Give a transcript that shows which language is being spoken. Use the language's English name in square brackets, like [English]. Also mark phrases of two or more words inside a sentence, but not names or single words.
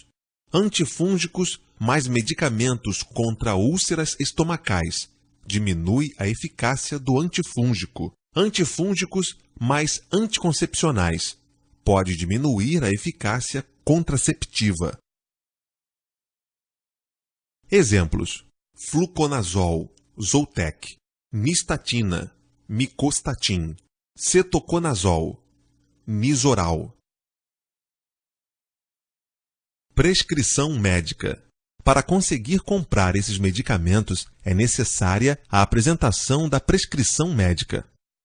[Portuguese] Antifúngicos mais medicamentos contra úlceras estomacais diminui a eficácia do antifúngico. Antifúngicos mais anticoncepcionais pode diminuir a eficácia contraceptiva. Exemplos: fluconazol, Zoltec, nistatina, micostatin, cetoconazol, Nizoral. Prescrição médica. Para conseguir comprar esses medicamentos, é necessária a apresentação da prescrição médica.